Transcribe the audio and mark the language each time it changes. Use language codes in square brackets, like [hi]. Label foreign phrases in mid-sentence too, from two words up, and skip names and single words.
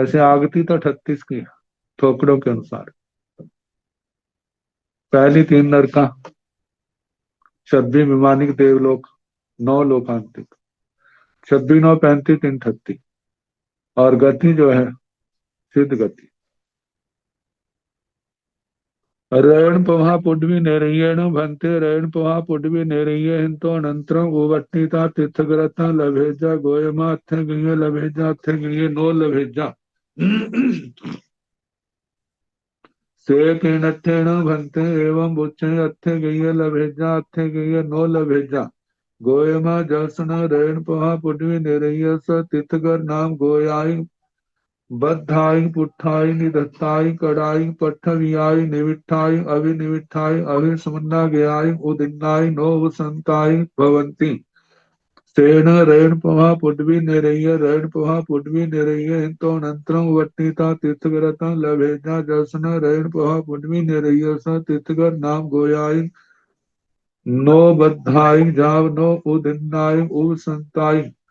[hi] वैसे आगती तो 38 की है, थोकड़ों के अनुसार। पहली 3 नरका, 26 विमानिक देवलोक, 9 लोकांतिक, 26 9 35 3 38। और गति जो है सिद्ध गति। [pra] रेण पवा पुडवी नेरयेण भंते, रेण पवा पुडवी नेरये हिंतो अनंतरम उवट्टिता तीर्थग्रता लभेजा गोयमा अथे गये लभेजा अथे गये नो लभेजा से किणत्थेण भंते एवं बुच्चे अथे गये लभेजा अथे गये नो लभेजा गोयमा जसन रेण पहा पुडवी नेरय स तीर्थगर नाम गोयाई बद्धाई पुट्ठाई निधत्ताई कड़ाई पट्ठवियाई निविट्ठाई अभिनिविट्ठाई अभिसमन्ना गयाई उदिन्नाई नो वसंताई भवंती सेन रेण पहा पुडवी निरय्य रेण पहा पुडवी निरय्य हिंतो अनंतरम वट्टिता तीर्थगरता लभेजा जसन रेण पहा पुडवी निरय्य स तीर्थगर नाम गोयाई नो बद्धाई जाव नो उदिन्नाई उवसंताई